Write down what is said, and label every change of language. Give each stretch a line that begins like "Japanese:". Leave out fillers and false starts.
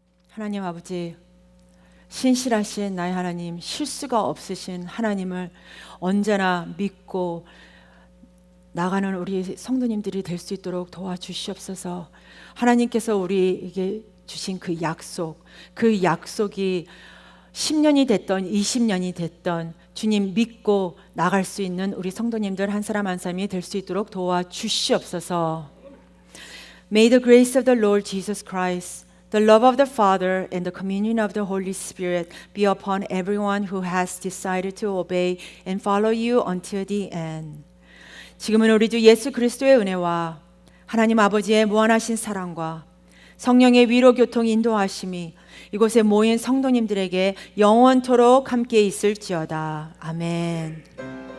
Korean: 하나님 아버지, 신실하신 나의 하나님, 실수가 없으신 하나님을 언제나 믿고 나가는 우리 성도님들이 될 수 있도록 도와주시옵소서. 하나님께서 우리에게 주신 그 약속이 10년이 됐던 20년이 됐던 주님 믿고 나갈 수 있는 우리 성도님들 한 사람 한 사람이 될 수 있도록 도와주시옵소서.
English: May the grace of the Lord Jesus Christ, the love of the Father, and the communion of the Holy Spirit be upon everyone who has decided to obey and follow you until the end.
Korean: 지금은 우리 주 예수 그리스도의 은혜와 하나님 아버지의 무한하신 사랑과 성령의 위로 교통 인도하심이 이곳에 모인 성도님들에게 영원토록 함께 있을지어다. 아멘.